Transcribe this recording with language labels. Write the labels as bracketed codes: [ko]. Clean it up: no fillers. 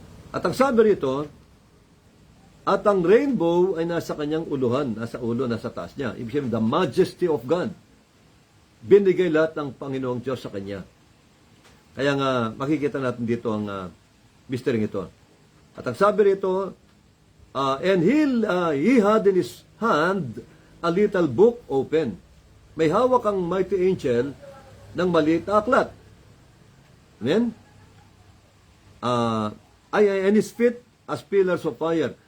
[tl] At ang sabi rito, at ang rainbow ay nasa kanyang uluhan, nasa ulo, nasa taas niya. Ibig sabihin, [en] the majesty of God. [tl] Binigay lahat ng Panginoong Diyos sa kanya. Kaya nga, makikita natin dito ang mystery ito. At ang sabi rito, [en] and he had in his hand a little book open. [tl] May hawak ang mighty angel ng maliit na aklat. [en] Amen? And his feet as pillars of fire.